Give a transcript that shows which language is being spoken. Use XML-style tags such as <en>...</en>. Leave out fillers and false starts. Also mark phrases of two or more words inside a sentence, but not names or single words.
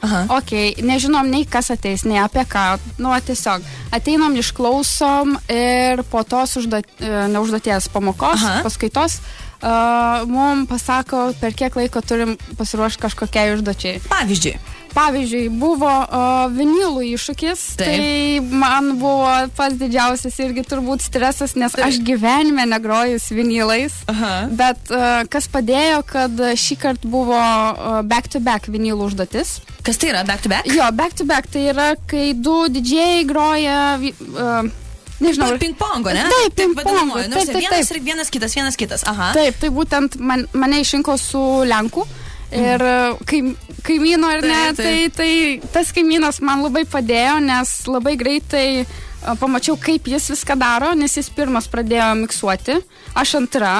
<lt>Nežinom nei kas ateis, nei apie ką, tiesiog ateinam, išklausom ir po tos neužduoties pamokos, paskaitos, mums pasako, per kiek laiko turim pasiruošti kažkokiai užduočiai. Pavyzdžiui, buvo vinilų iššūkis, tai man buvo pats didžiausias irgi turbūt stresas, nes aš gyvenime negrojus vinilais, bet kas padėjo, kad šį kartą buvo back-to-back vinilų užduotis. Kas tai yra back-to-back? Jo, back-to-back tai yra, kai 2 didžėjai groja... Nežinau. Ping-pongo, ne? Taip, ping-pongo. Vienas kitas. Taip, tai būtent mane išrinko su Lenku ir kaimyno ir ne, tai tas kaimynas man labai padėjo, nes labai greitai pamačiau, kaip jis viską daro, nes jis pirmas pradėjo miksuoti, aš antra.</lt>